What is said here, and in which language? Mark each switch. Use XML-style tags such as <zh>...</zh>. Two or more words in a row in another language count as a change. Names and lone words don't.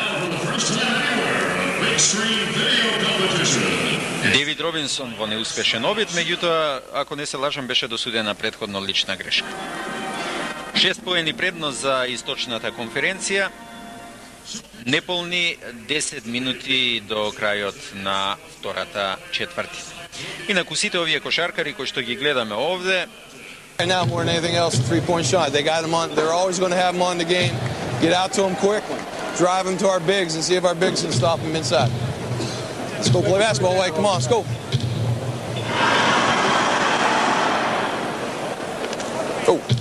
<mk>Девид Робинсон во неуспешен обид, меѓутоа, ако не се лажам, беше досудена претходно лична грешка. 6 поени предност за источната конференција, неполни 10 минути до крајот на втората четвртина. Инаку сите овие кошаркари кои што ги гледаме овде,</mk> <en>right now more than anything else, a three-point shot. They got him on. They're always going to have him on the game. Get out to him quickly. Drive him to our bigs and see if our bigs can stop him inside. Let's go play basketball. Wait, come on, let's go. Go.</en>